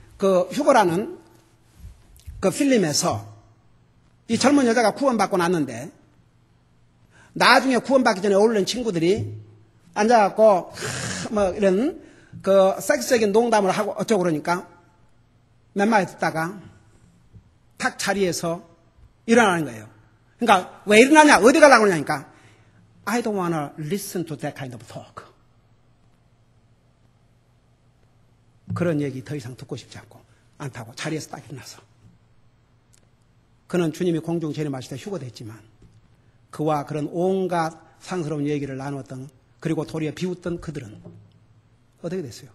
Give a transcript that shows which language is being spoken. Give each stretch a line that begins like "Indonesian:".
Korean: 그 휴거라는 그 필름에서 이 젊은 여자가 구원받고 났는데 나중에 구원받기 전에 어울리는 친구들이 앉아갖고 뭐 이런 그 섹스적인 농담을 하고 어쩌고 그러니까 몇 마디 듣다가 탁 자리에서 일어나는 거예요. 그러니까 왜 일어나냐? 어디 가려고 그러냐니까
English: I don't want to listen to that kind of talk.
Korean: 그런 얘기 더 이상 듣고 싶지 않다고 자리에서 딱 일어나서 그는 주님이 공중 재림하실 때 휴거됐지만 그와 그런 온갖 상스러운 얘기를 나누었던 그리고 도리어 비웃던 그들은 어떻게 됐어요?